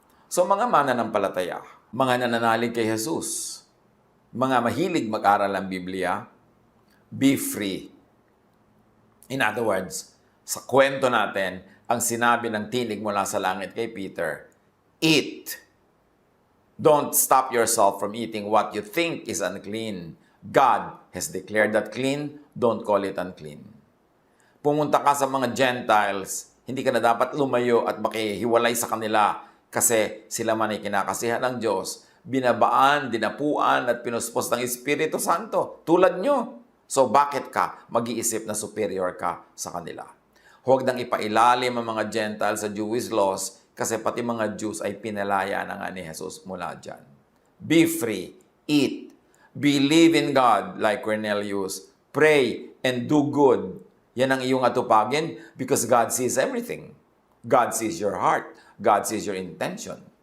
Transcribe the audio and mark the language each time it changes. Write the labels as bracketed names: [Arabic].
[Filipino] So mga mananampalataya, mga nananalig kay Jesus, mga mahilig mag-aral ng Biblia, [English] be free. [Filipino] In other words, sa kwento natin, ang sinabi ng tinig mula sa langit kay Peter, eat. [English] Don't stop yourself from eating what you think is unclean. God has declared that clean, don't call it unclean. [Filipino] Pumunta ka sa mga Gentiles, hindi ka na dapat lumayo at makihiwalay sa kanila kasi sila man ay kinakasihan ng Diyos, binabaan, dinapuan at pinuspos ng Espiritu Santo, tulad nyo. So bakit ka mag-iisip na superior ka sa kanila? Huwag nang ipailalim ang mga Gentiles sa Jewish laws kasi pati mga Jews ay pinalaya na nga ni Jesus mula dyan. [English] Be free, eat, believe in God like Cornelius, pray and do good. [Filipino] Yan ang iyong atupagin [English] because God sees everything. God sees your heart. God sees your intention.